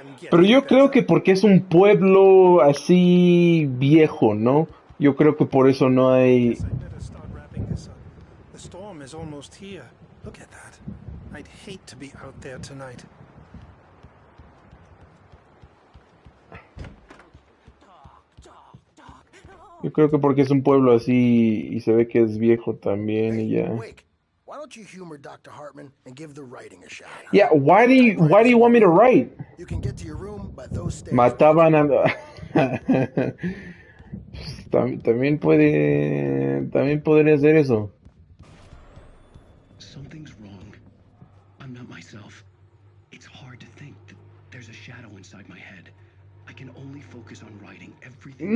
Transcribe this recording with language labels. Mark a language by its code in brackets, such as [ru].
[es] Pero yo creo que porque es un pueblo así viejo, ¿no? Yo creo que por eso no hay... [en] The storm is almost here. Look at that. I'd hate to be out there tonight. [es] Yo creo que porque es un pueblo así y se ve que es viejo también y ya. [en] Why don't you humor Dr. Hartman and give the writing a shot? Yeah, why do you want me to write? You can get to your room by those stairs. [es] Mataban a... también podría hacer eso. [en] Something's wrong. I'm not myself. It's hard to think that there's a shadow inside my head. I can only focus on writing everything.